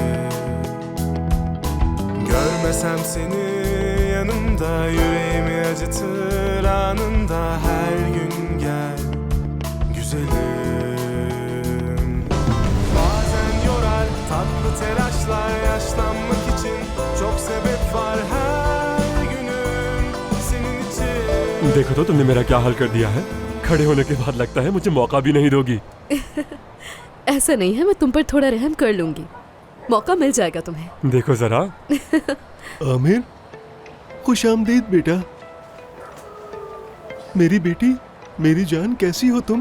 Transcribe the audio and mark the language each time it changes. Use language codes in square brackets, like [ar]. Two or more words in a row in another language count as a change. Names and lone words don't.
[tr] Görmesem seni yanımda, yüreğimi acıtır anında, her gün gel güzelim. Bazen yorar tatlı telaşlar, yaşlanmak için çok sebep var, her günüm senin için. [hi] देखो तो तुमने मेरा क्या हाल कर दिया है। खड़े होने के बाद लगता है मुझे मौका भी नहीं दोगी। ऐसा नहीं है, मैं तुम पर थोड़ा रहम कर लूंगी, मौका मिल जाएगा तुम्हें। देखो जरा। आमिर, खुश आमदीद बेटा। मेरी बेटी, मेरी जान, कैसी हो तुम?